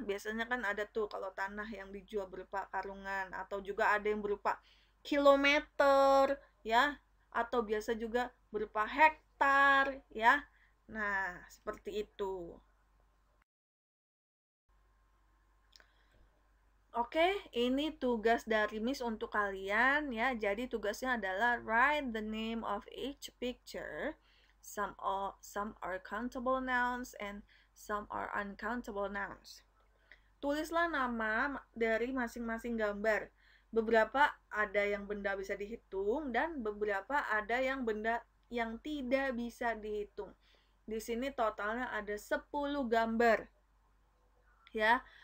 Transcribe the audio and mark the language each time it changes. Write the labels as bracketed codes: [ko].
[id] Biasanya kan ada tuh kalau tanah yang dijual berupa karungan, atau juga ada yang berupa kilometer ya, atau biasa juga berupa hektar ya. Nah, seperti itu. Oke, ini tugas dari Miss untuk kalian ya. Jadi tugasnya adalah [en] write the name of each picture. Some are countable nouns and some are uncountable nouns. [id] Tulislah nama dari masing-masing gambar. Beberapa ada yang benda bisa dihitung dan beberapa ada yang benda yang tidak bisa dihitung. Di sini totalnya ada 10 gambar. Ya.